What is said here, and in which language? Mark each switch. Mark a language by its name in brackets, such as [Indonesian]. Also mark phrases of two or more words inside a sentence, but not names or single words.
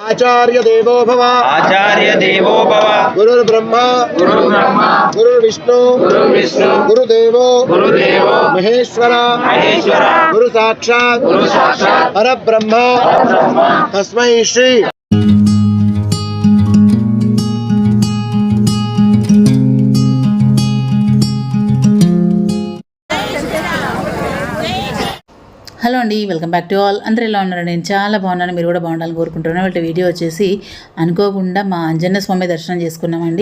[Sanskrit] आचार्य देवो भव गुरुर्ब्रह्मा गुरुर्विष्णु गुरुदेवो महेश्वर गुरु साक्षात् परब्रह्म तस्मै श्री। [Telugu] హలో అండి, [English] welcome back to all. [Telugu] అందరూ ఎలా ఉన్నారు? నేను చాలా బాగున్నాను, మీరు కూడా బాగుండాలని కోరుకుంటున్నాను. వాళ్ళ వీడియో వచ్చేసి అనుకోకుండా మా అంజన్న స్వామి దర్శనం చేసుకున్నామండి.